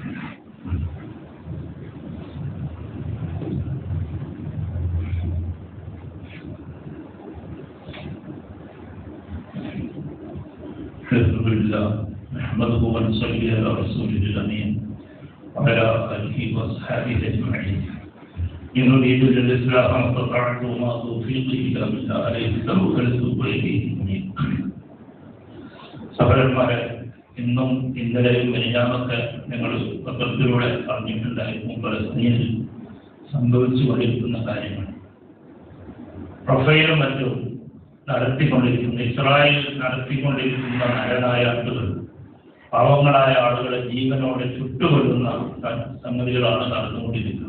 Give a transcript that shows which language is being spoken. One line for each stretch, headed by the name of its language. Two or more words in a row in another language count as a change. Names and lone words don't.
Arabic: الحمد لله نحمده ونصلي على الرسول الأمين وعلى آله وصحبه أجمعين. إن أريد إلا الإصلاح ما استطعت وما توفيقي إلا بالله عليه توكلت وإليه أنيب.
Malayalam: സഹോദരന്മാരെ, ഇന്നും ഇന്നലെയും മെനിഞ്ഞാന്നൊക്കെ ഞങ്ങൾ പത്രത്തിലൂടെ പറഞ്ഞിട്ടുണ്ടായിരുന്നു പലസ്തീനിൽ സംഭവിച്ചുകൊണ്ടിരിക്കുന്ന കാര്യങ്ങൾ. പ്രൊഫൈലും മറ്റും നടത്തിക്കൊണ്ടിരിക്കുന്ന, ഇസ്രായേൽ നടത്തിക്കൊണ്ടിരിക്കുന്ന നരനായാട്ടുകൾ, പാവങ്ങളായ ആളുകളെ ജീവനോടെ ചുട്ടുകൊല്ലുന്ന സംഗതികളാണ് നടന്നുകൊണ്ടിരിക്കുന്നത്.